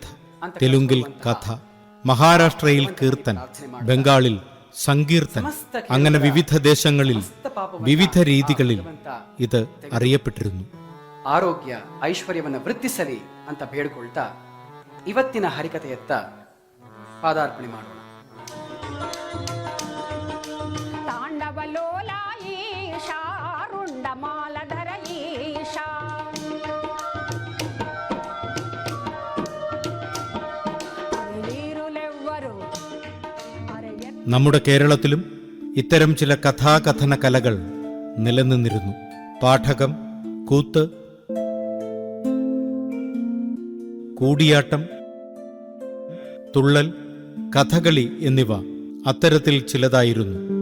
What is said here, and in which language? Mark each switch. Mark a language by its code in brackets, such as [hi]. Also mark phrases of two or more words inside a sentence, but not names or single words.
[ml] തെലുങ്കിൽ കഥ, മഹാരാഷ്ട്രയിൽ കീർത്തൻ, ബംഗാളിൽ സങ്കീർത്തനം, അങ്ങനെ വിവിധ ദേശങ്ങളിൽ വിവിധ രീതികളിൽ ഇത് അറിയപ്പെട്ടിരുന്നു. [kn] ಆರೋಗ್ಯ ಐಶ್ವರ್ಯವನ್ನು ವೃದ್ಧಿಸಲಿ ಅಂತ ಬೇಡಿಕೊಳ್ತಾ ಇವತ್ತಿನ ಹರಿಕಥೆಯತ್ತ ಪಾದಾರ್ಪಣೆ ಮಾಡೋಣ. ತಾಂಡವಲೋಲ ಈಶಾ ರುಂಡಮಾಲಧರ ಈಶಾ [ml] നമ്മുടെ കേരളത്തിലും ഇത്തരം ചില കഥാകഥന കലകൾ നിലനിന്നിരുന്നു. പാഠകം, കൂത്ത്, കൂടിയാട്ടം, തുള്ളൽ, കഥകളി എന്നിവ അത്തരത്തിൽ ചിലതായിരുന്നു.